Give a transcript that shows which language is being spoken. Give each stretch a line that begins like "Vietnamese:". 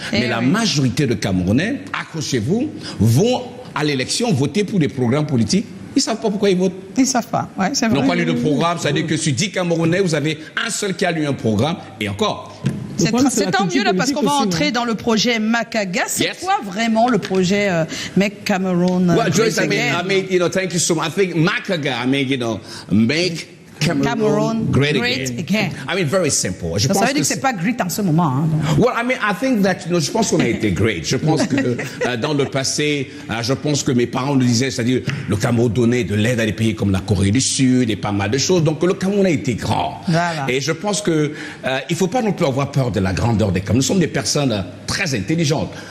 French: Mais la majorité de Camerounais, accrochez-vous, vont à l'élection voter pour des programmes politiques. Ils ne savent pas pourquoi ils votent. Ils ne savent pas, c'est vrai. Ils n'ont pas lu de programme, c'est-à-dire que sur 10 Camerounais, vous avez un seul qui a lu un programme, et encore, C'est tant mieux là parce qu'on va entrer dans le projet Makaga. C'est quoi vraiment le projet Make Cameroon
English: Joyce, I mean, thank you so much. I think Makaga, make Cameroon great again. I mean, very simple.
French: Ça veut dire que c'est pas great en ce moment. Hein,
English: well, I mean, I think that,
French: je pense qu'on a été great. Je pense que dans le passé, je pense que mes parents nous disaient, c'est-à-dire le Cameroun donnait de l'aide à des pays comme la Corée du Sud et pas mal de choses. Donc le Cameroun a été grand. Voilà. Et je pense que il faut pas non plus avoir peur de la grandeur des Cameroun. Nous sommes des personnes très intelligentes.